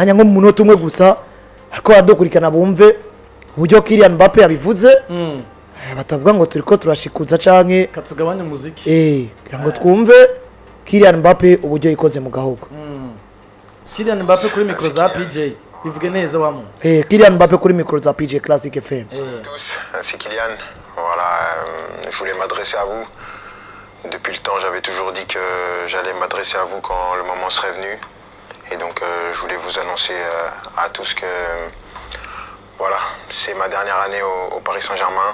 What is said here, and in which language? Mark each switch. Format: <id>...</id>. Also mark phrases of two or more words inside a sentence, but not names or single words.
<rn>Hanya nko mu munota umwe gusa ariko badokurikana bumve uburyo Kylian Mbappé yabivuze. Batavuga ngo turiko turashikuza canke katugabanya muziki. Kugira ngo twumve Kylian Mbappé uburyo yikoze mu gahugu. Kylian Mbappé kuri micro za PJ bivuge neza wamu. Kylian Mbappé kuri micro za PJ Classic FM.</rn> <fr>Tous, c'est Kylian. Voilà, je voulais m'adresser à vous. Depuis le temps, j'avais toujours dit que j'allais m'adresser à vous quand le moment serait venu. Et donc, je voulais vous annoncer à tous que voilà, c'est ma dernière année au Paris Saint-Germain.</fr>